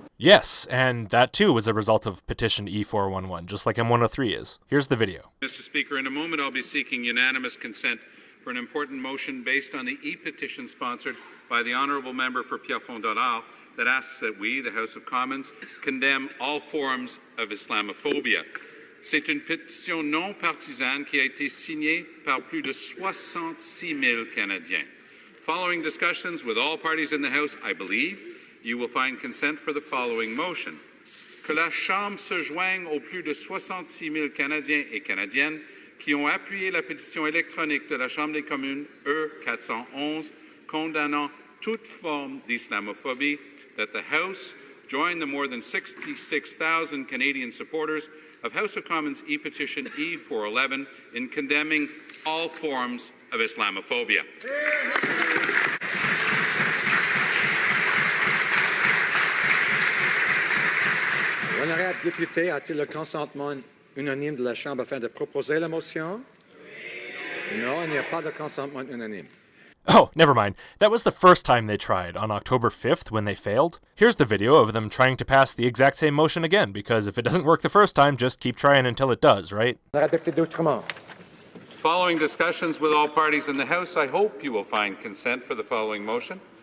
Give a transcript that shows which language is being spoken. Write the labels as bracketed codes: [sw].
[en] Yes, and that too was a result of petition E411, just like M103 is. Here's the video. Mr. Speaker, in a moment I'll be seeking unanimous consent for an important motion based on the e-petition sponsored by the Honourable Member for Pierrefonds-Dollard that asks that we, the House of Commons, condemn all forms of Islamophobia. [fr] C'est une pétition non partisane qui a été signée par plus de 66 000 Canadiens. [en] Following discussions with all parties in the House, I believe you will find consent for the following motion. [fr] Que la Chambre se joigne aux plus de 66 000 Canadiens et Canadiennes qui ont appuyé la pétition électronique de la Chambre des communes E411 condamnant toute forme d'islamophobie, [en] that the House join the more than 66,000 Canadian supporters of House of Commons e-petition E411 in condemning all forms of Islamophobia. [fr] L'honorable député a-t-il le consentement unanime de la Chambre afin de proposer la motion? Non, il n'y a pas de consentement unanime. [en] Oh, never mind. That was the first time they tried, on October 5th when they failed. Here's the video of them trying to pass the exact same motion again, because if it doesn't work the first time, just keep trying until it does, right? Following discussions with all parties in the House, I hope you will find consent for the following motion.